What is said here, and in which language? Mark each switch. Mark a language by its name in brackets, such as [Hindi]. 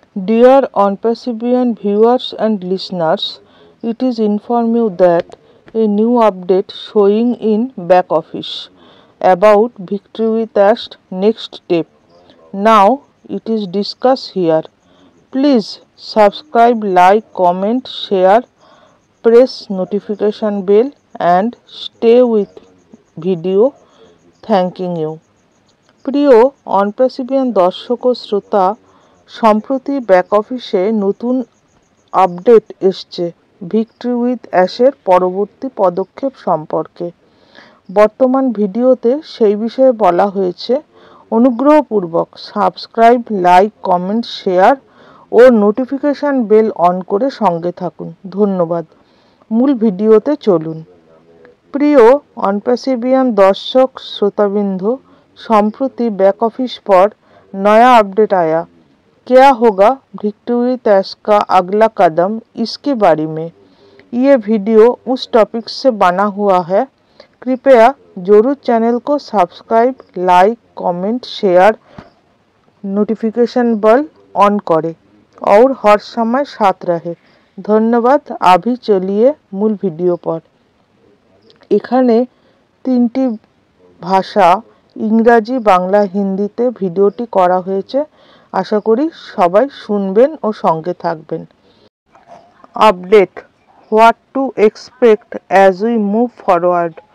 [English] Dear OnPassivian viewers and listeners, it is inform you that a new update showing in back office about Victory with Ash next step. Now it is discussed here. Please subscribe, like, comment, share, press notification bell and stay with video. Thanking you. [Bangla] প্রিয় অনপ্রেসিভিয়ান দর্শক ও শ্রোতা, সম্প্রতি back অফিসে নতুন update এসছে victory with অ্যাশের পরবর্তী পদক্ষেপ সম্পর্কে। বর্তমান ভিডিওতে সেই বিষয়ে বলা হয়েছে। অনুগ্রহপূর্বক subscribe, like, comment, share O notification bell on করে সঙ্গে থাকুন। ধন্যবাদ। মূল ভিডিওতে চলুন। প্রিয় অনপ্যাসিভিয়ান দর্শক [Hindi] श्रोताबिंद, [Bangla] সম্প্রতি [Hindi] बैक ऑफिस पर नया अपडेट आया। क्या होगा विक्ट्री विथ ऐश का अगला कदम, इसके बारे में ये वीडियो उस टॉपिक से बना हुआ है। कृपया जरूर चैनल को subscribe, like, comment, share, notification bell on करें और हर समय साथ रहे। धन्यवाद। अभी चलिए मूल वीडियो पर। [Bangla] এখানে তিনটি ভাষা ইংরাজি, বাংলা, হিন্দিতে ভিডিওটি করা হয়েছে। আশা করি সবাই শুনবেন ও সঙ্গে থাকবেন। Update, [English] What to expect as we move forward.